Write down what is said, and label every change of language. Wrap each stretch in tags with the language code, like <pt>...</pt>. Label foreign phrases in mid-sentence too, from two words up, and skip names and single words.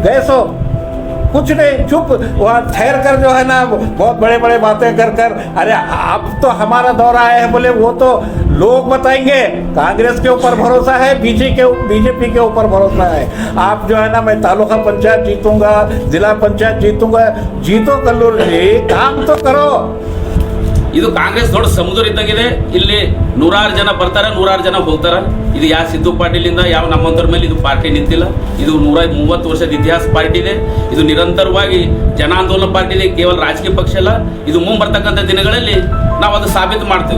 <hi>गए सो कुछ नहीं, चुप वहाँ ठहर कर जो है ना बहुत बड़े बड़े बातें कर अरे अब तो हमारा दौरा आया है, बोले वो तो लोग बताएंगे। कांग्रेस के ऊपर भरोसा है, बीजेपी के ऊपर भरोसा है। आप जो है ना, मैं तालुका पंचायत जीतूंगा, जिला पंचायत जीतूंगा, जीतो कल्लूर जी, काम तो करो।</hi> <kn>ಇದು ಕಾಂಗ್ರೆಸ್ ದೊಡ್ಡ ಸಮುದ್ರ ಇದ್ದಂಗಿದೆ. ಇಲ್ಲಿ 100 ಜನ ಬರ್ತಾರೆ, 100 ಜನ ಹೋಗ್ತಾರೆ. ಇದು ಯಾವ ಸಿದ್ದು ಪಾಟೀಲಿಂದ ಯಾವ ನಮ್ಮಂತರ ಮೇಲೆ ಇದು ಪಾರ್ಟಿ ನಿಂತಿಲ್ಲ. ಇದು 130 ವರ್ಷದ ಇತಿಹಾಸ ಪಾರ್ಟಿ ಇದೆ. ಇದು ನಿರಂತರವಾಗಿ ಜನಾಂದೋಲನ ಪಾರ್ಟಿ ಇದೆ, ಕೇವಲ ರಾಜಕೀಯ ಪಕ್ಷ ಅಲ್ಲ. ಇದು ಮುಂಬರ್ತಕ್ಕಂಥ ದಿನಗಳಲ್ಲಿ ನಾವು ಅದು ಸಾಬೀತು ಮಾಡ್ತೇವೆ.</kn>